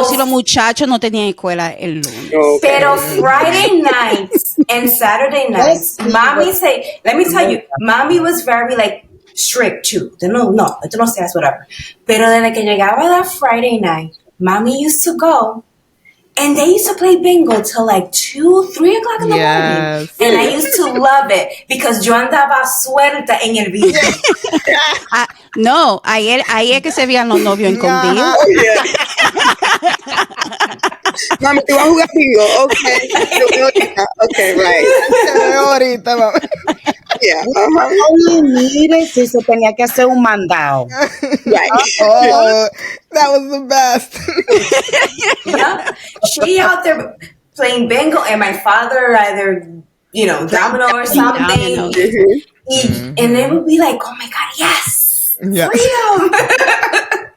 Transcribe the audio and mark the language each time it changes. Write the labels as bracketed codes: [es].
[es] o si los muchachos no tenían escuela el lunes. [en] Okay. [es] Pero [en] Friday nights and Saturday nights, mommy say, let me tell you, mommy was very like strict too. [es] No, esto no se hace, [en] whatever. [es] Pero desde que llegaba [en] that Friday night, mommy used to go. And they used to play bingo till like 2, 3 o'clock in the morning. And I used to love it because [es] yo andaba suelta en el bingo. No, ahí es que se veían los novios escondidos. [en] Oh, yeah. [es] Mami, ¿tú vas a jugar bingo? [en] Okay. Okay, right. Yeah. Only needed [es] si se tenía que hacer un mandado. [en] Right. Oh, that was the best. Yeah. She out there playing bingo, and my father either, domino or something. Dominoes. And they would be like, oh my God, yes! Yeah. Freedom!